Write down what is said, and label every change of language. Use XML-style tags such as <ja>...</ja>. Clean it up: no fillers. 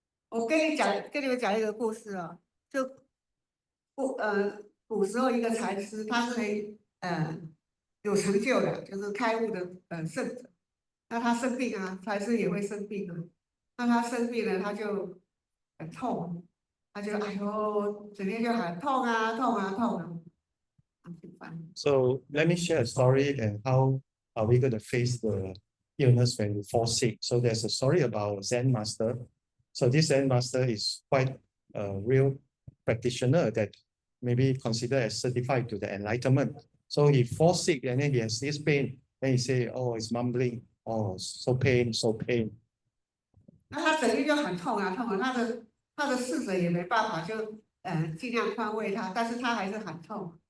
<zh>我跟你们讲一个故事啊，就古时候一个禅师，他是有成就的，就是开悟的圣者。那他生病啊，禅师也会生病啊。那他生病了，他就很痛，他就哎呦，整天就喊痛啊痛啊痛啊，很烦。</zh> <en>So let me share a story and how are we going to face the illness when we fall sick. So there's a story about Zen master. So this Zen master is quite a real practitioner that maybe considered as certified to the enlightenment. So he falls sick and then he has this pain. Then he say, oh, it's mumbling. Oh, so pain, so pain.</en> <zh>那他整天就很痛啊痛啊，他的侍者也没办法，就尽量宽慰他，但是他还是很痛。</zh>